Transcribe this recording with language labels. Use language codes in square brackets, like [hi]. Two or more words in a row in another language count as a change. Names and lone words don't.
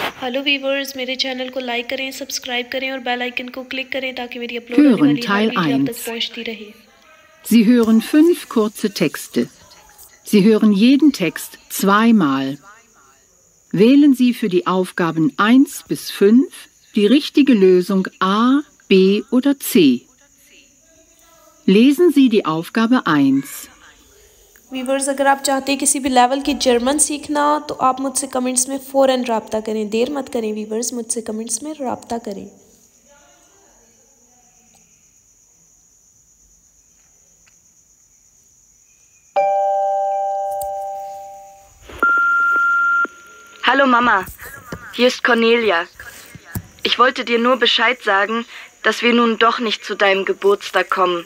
[en] hello viewers, [ur] میرے چینل کو لائک کریں، سبسکرائب کریں اور [en] bell icon [ur] کو کلک کریں تاکہ میری اپلوڈ ہونے والی ہر ویڈیو آپ تک پہنچتی رہے. [de] Sie hören 5 kurze Texte. Sie hören jeden Text zweimal. Wählen Sie für die Aufgaben 1 bis 5 die richtige Lösung A, B oder C. Lesen Sie die Aufgabe 1. [ur] ویورز، اگر آپ چاہتے ہیں کسی بھی لیول کی جرمن سیکھنا تو آپ مجھ سے کمنٹس میں فوراً رابطہ کریں. دیر مت کریں ویورز، مجھ سے کمنٹس میں رابطہ کریں. [de] Hallo Mama, hier ist Cornelia. Ich wollte dir nur Bescheid sagen, dass wir nun doch nicht zu deinem Geburtstag kommen.